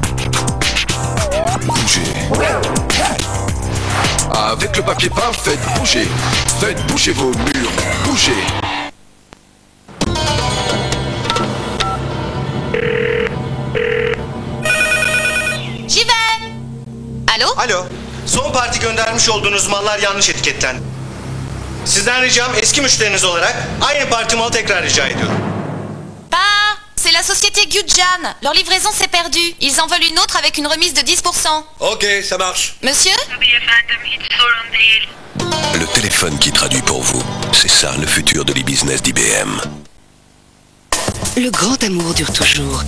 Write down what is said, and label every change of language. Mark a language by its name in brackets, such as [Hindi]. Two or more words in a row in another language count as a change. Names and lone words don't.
[French] Bougez. Avec le papier peint, faites bouger vos murs, bougez. J'y vais. [Turkish] Alo? Alo, son parti göndermiş olduğunuz mallar yanlış etiketlendi. Sizden ricam eski müşteriniz olarak aynı parti malı tekrar rica ediyorum. [French] Pas, c'est la société Gudjan. Leur livraison s'est perdue. Ils en veulent une autre avec une remise de 10%. Ok, ça marche. Monsieur? Le téléphone qui traduit pour vous, c'est ça le futur de l'e-business d'IBM. Le grand amour dure toujours.